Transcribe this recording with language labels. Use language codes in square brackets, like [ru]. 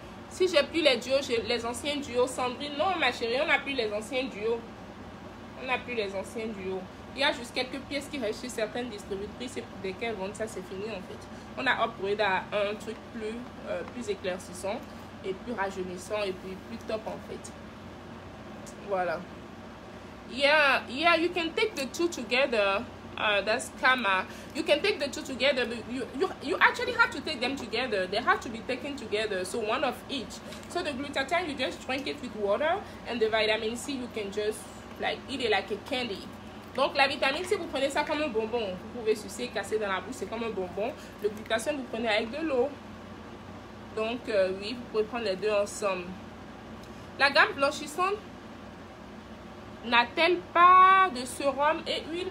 [fr] Si j'ai plus les duos, les anciens duos, Sandrine, non ma chérie, on n'a plus les anciens duos. On n'a plus les anciens duos. Il y a juste quelques pièces qui restent chez certaines distributrices et pour lesquelles vendent ça, c'est fini en fait. On a upgrade à un truc plus éclaircissant et plus rajeunissant et puis plus top en fait. Voilà. [en] Yeah, you can take the two together. That's Kama. You can take the two together, but you actually have to take them together. They have to be taken together, so one of each. So the glutathione, you just drink it with water, and the vitamin C, you can just like eat it like a candy. [fr] Donc la vitamine C, vous prenez ça comme un bonbon. Vous pouvez sucer, casser dans la bouche, c'est comme un bonbon. Le glutathione, vous prenez avec de l'eau. Donc oui, vous pouvez prendre les deux ensemble. La gamme blanchissante n'a-t-elle pas de sérum et huile?